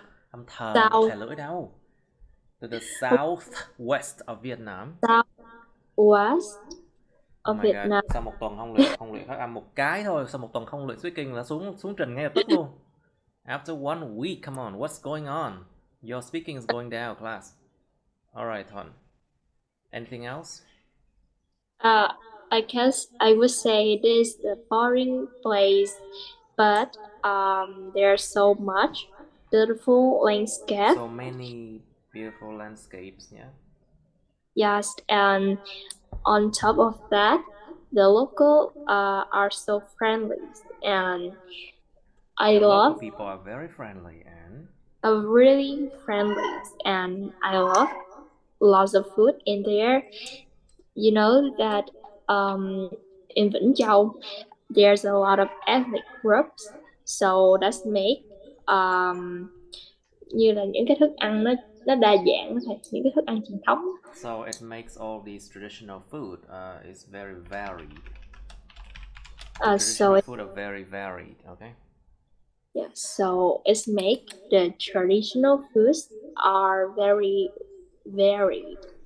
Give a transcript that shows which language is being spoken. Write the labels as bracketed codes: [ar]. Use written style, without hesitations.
[vi] Âm thờ không thè lưỡi đâu. [en] To the southwest of Vietnam. Southwest of Vietnam. God. [vi] Sau một tuần không luyện phát âm một cái thôi, sau một tuần không luyện speaking là xuống trình ngay lập tức luôn. [en] After 1 week, come on, what's going on? Your speaking is going down, class. Alright, Hon. Anything else? I guess I would say it is a boring place, but there's so much beautiful landscape. So many beautiful landscapes, yeah. Yes, and on top of that, the local are so friendly, and local people are very friendly and really friendly, and I love lots of food in there. You know that in Vĩnh Châu there's a lot of ethnic groups, so that's make [vi] như là những cái thức ăn nó đa dạng, những cái thức ăn truyền thống. [en] So it makes all these traditional food is very varied. Traditional food are very varied, okay? Yeah, so it's make the traditional foods are very varied.